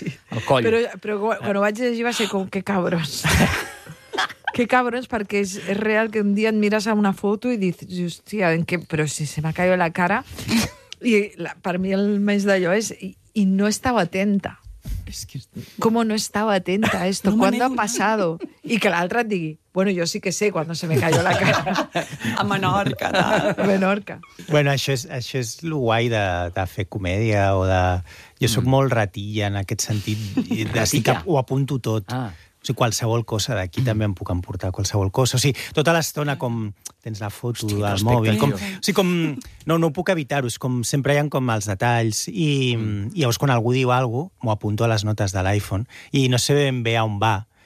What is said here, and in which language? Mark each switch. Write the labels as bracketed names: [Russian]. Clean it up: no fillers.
[Catalan] El coll. Però quan ho vaig llegir va ser com, que cabrons. Que cabrons, perquè és real que un dia et mires a una foto i dius, hòstia, però si se m'ha caigut la cara. I per mi el més d'allò és, i no estava atenta. [Spanish] ¿Cómo no estaba atenta a esto? ¿Cuándo ha pasado? Y que la otra digui, bueno, yo sí que sé cuando se me cayó la cara. [Catalan] A Menorca, tal. A Menorca. Bueno, això és lo guai de fer comèdia o de... Jo soc molt ratilla en aquest sentit. Ratilla? Ho apunto tot. Ah. O sigui, qualsevol cosa d'aquí també em puc emportar, qualsevol cosa. O sigui, tota l'estona com tens la foto hosti, del mòbil. Com, o sigui, com, no puc evitar-ho, és com sempre hi ha com els detalls i llavors quan algú diu alguna cosa, m'ho apunto a les notes de l'iPhone i no sé ben bé a on va.